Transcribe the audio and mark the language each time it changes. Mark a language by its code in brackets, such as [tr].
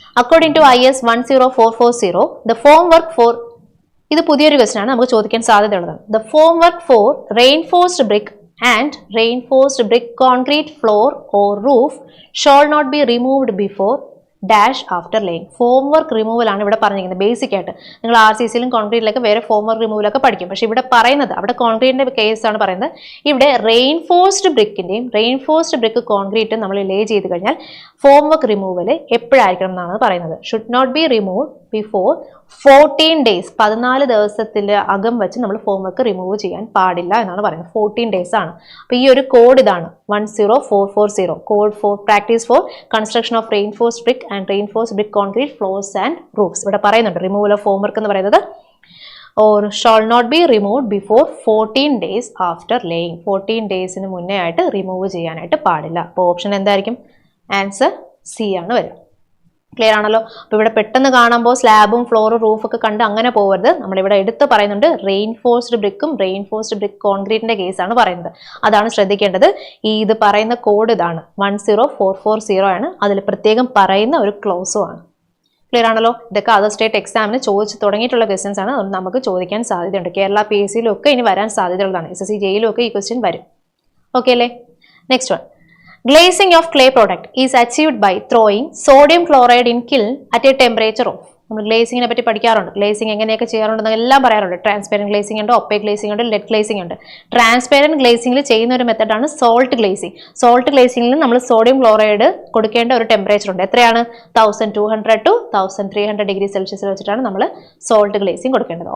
[en] According to IS 10440, the formwork for [ml] ഇത് പുതിയൊരു question ആണ്, നമുക്ക് ചോദിക്കാൻ സാധ്യതയുള്ളതാണ്. [en] The formwork for reinforced brick and reinforced brick concrete floor or roof shall not be removed before dash after laying. [ml] ഫോംവർക്ക് removal ആണ് ഇവിടെ പറഞ്ഞിരിക്കുന്നത്. Basic ആയിട്ട് നിങ്ങൾ RCCയിലും കോൺക്രീറ്റിലൊക്കെ വേറെ ഫോംവർക്ക് റിമൂവലൊക്കെ പഠിക്കും. പക്ഷെ ഇവിടെ പറയുന്നത്, അവിടെ കോൺക്രീറ്റിന്റെ കേസ് ആണ് പറയുന്നത്. ഇവിടെ റെയിൻഫോഴ്സ്ഡ് ബ്രിക്കിന്റെയും റെയിൻഫോഴ്സ്ഡ് ബ്രിക്ക് കോൺക്രീറ്റും നമ്മൾ ലേ ചെയ്ത് കഴിഞ്ഞാൽ ഫോംവർക്ക് റിമൂവൽ എപ്പോഴായിരിക്കണം എന്നാണ് പറയുന്നത്. [en] Should not be remove before 14 days. [ml] 14 ദിവസത്തിൽ അകം വെച്ച് നമ്മൾ ഫോംവർക്ക് റിമൂവ് ചെയ്യാൻ പാടില്ല എന്നാണ് പറയുന്നത്. 14 ഡേയ്സ് ആണ്. അപ്പൊ ഈ ഒരു കോഡ് ഇതാണ് [en] 10440, code for practice for construction of reinforced brick and reinforced brick concrete floors and roofs. [ml] ഇവിടെ പറയുന്നുണ്ട് റിമൂവൽ ഓഫ് ഫോംവർക്ക് എന്ന് പറയുന്നത് [en] or shall not be removed before 14 days after laying. [ml] 14 ഡേയ്സിന് മുന്നേ ആയിട്ട് റിമൂവ് ചെയ്യാനായിട്ട് പാടില്ല. അപ്പോൾ ഓപ്ഷൻ എന്തായിരിക്കും? ആൻസർ C ആണ് വരിക. ക്ലിയർ ആണല്ലോ? അപ്പോൾ ഇവിടെ പെട്ടെന്ന് കാണുമ്പോൾ സ്ലാബും ഫ്ലോറും റൂഫൊക്കെ കണ്ട് അങ്ങനെ പോകരുത്. നമ്മളിവിടെ എടുത്ത് പറയുന്നുണ്ട് റെയിൻഫോഴ്സ്ഡ് ബ്രിക്കും റെയിൻഫോഴ്സ്ഡ് ബ്രിക്ക് കോൺക്രീറ്റിന്റെ കേസാണ് പറയുന്നത്. അതാണ് ശ്രദ്ധിക്കേണ്ടത്. ഇത് പറയുന്ന കോഡ് ഇതാണ് 10440 ആണ്. അതിൽ പ്രത്യേകം പറയുന്ന ഒരു ക്ലോസും ആണ്. ക്ലിയർ ആണല്ലോ? ഇതൊക്കെ അതർ സ്റ്റേറ്റ് എക്സാമിന് ചോദിച്ചു തുടങ്ങിയിട്ടുള്ള ക്വസ്റ്റ്യൻസ് ആണ്. അതുകൊണ്ട് നമുക്ക് ചോദിക്കാൻ സാധ്യതയുണ്ട്. കേരള PSCയിലും ഒക്കെ ഇനി വരാൻ സാധ്യതയുള്ളതാണ്. SSC JEയിലും ഒക്കെ ഈ ക്വസ്റ്റ്യൻ വരും. ഓക്കെ അല്ലേ? Next one. [en] Glazing of clay product is achieved by throwing sodium chloride in kiln at a temperature of. [ml] നമ്മൾ ഗ്ലേസിങ്ങിനെ പറ്റി പഠിക്കാറുണ്ട്. ഗ്ലേസിങ് എങ്ങനെയൊക്കെ ചെയ്യാറുണ്ടെന്ന് എല്ലാം പറയാറുണ്ട്. ട്രാൻസ്പെറന്റ് ഗ്ലേസിംഗ് ഉണ്ട്, ഒപ്പേക് ഗ്ലേസിംഗ് ഉണ്ട്, ലെഡ് ഗ്ലേസിംഗ് ഉണ്ട്. ട്രാൻസ്പെറന്റ് ഗ്ലേസിംഗിൽ ചെയ്യുന്ന ഒരു മെത്തഡാണ് സോൾട്ട് ഗ്ലേസിംഗ്. സോൾട്ട് ഗ്ലേസിംഗിൽ നമ്മൾ സോഡിയം ക്ലോറൈഡ് കൊടുക്കേണ്ട ഒരു ടെമ്പറേച്ചർ ഉണ്ട്. എത്രയാണ്? 1200 to 1300 ഡിഗ്രി സെൽഷ്യസിൽ വെച്ചിട്ടാണ് നമ്മൾ സോൾട്ട് ഗ്ലേസിംഗ് കൊടുക്കേണ്ടത്.